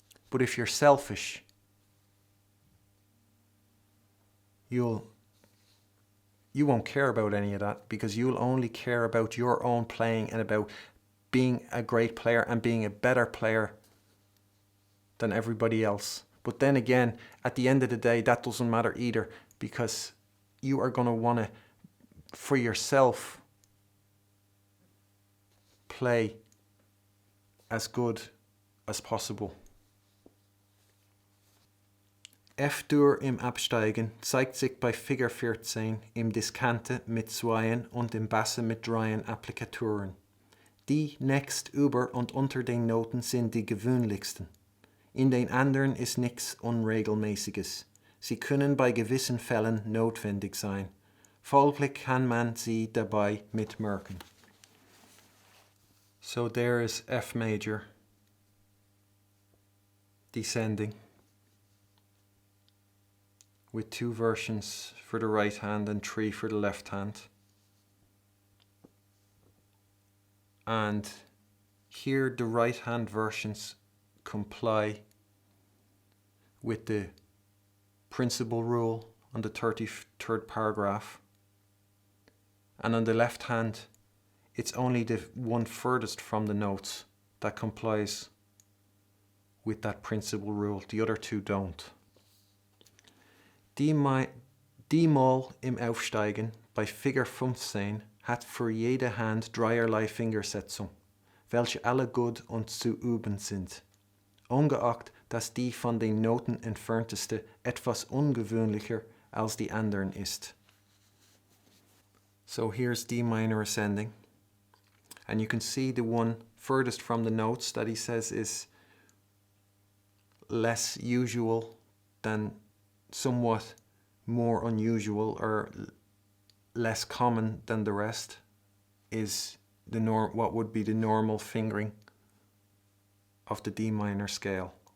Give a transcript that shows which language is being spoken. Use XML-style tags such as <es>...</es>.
<en>But if you're selfish, you won't care about any of that, because you'll only care about your own playing and about being a great player and being a better player than everybody else. But then again, at the end of the day, that doesn't matter either, because you are going to want to, for yourself, play as good as possible.</en> <de>F-Dur im Absteigen zeigt sich bei Figur 14 im Diskante mit zweien und im Basse mit dreien Applikaturen. Die nächst über und unter den Noten sind die gewöhnlichsten. In den anderen ist nichts Unregelmäßiges. Sie können bei gewissen Fällen notwendig sein. Folglich kann man sie dabei mitmerken.</de> <en>So there is F major, descending, with 2 versions for the right hand and 3 for the left hand. And here the right hand versions comply with the principal rule on the 33rd paragraph. And on the left hand, it's only the one furthest from the notes that complies with that principal rule. The other 2 don't.</en> <de>Die Moll im Aufsteigen bei Figur 15 hat für jede Hand dreierlei Fingersetzung, welche alle gut und zu üben sind, ungeachtet, dass die von den Noten entfernteste etwas ungewöhnlicher als die anderen ist.</de> <en>So here's D minor ascending, and you can see the one furthest from the notes that he says is less usual than, somewhat more unusual or less common than the rest, is what would be the normal fingering of the D minor scale.</en>